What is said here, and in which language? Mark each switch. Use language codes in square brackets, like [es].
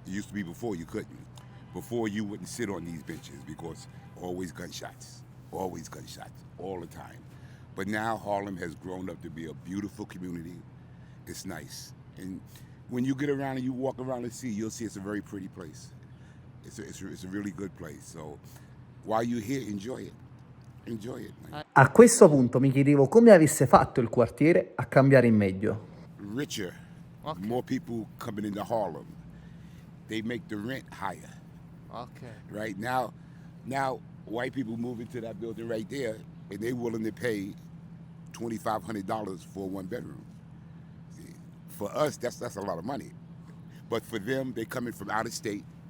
[en] It used to be before you couldn't. Before you wouldn't sit on these benches because always gunshots, all the time. But now Harlem has grown up to be a beautiful community. It's nice. And when you get around and you walk around and see, you'll see it's a very pretty place. It's a really good place. So while you're here, enjoy it. Enjoy it. Man. [it] A questo punto mi chiedevo come avesse fatto il quartiere a cambiare in meglio. [en] Richer, more people coming into Harlem. They make the rent higher. Ok. Right now, white people move into that building right there, and they're willing to pay $2,500 for one bedroom. See, for us, that's a lot of money. But for them, they coming from out of state.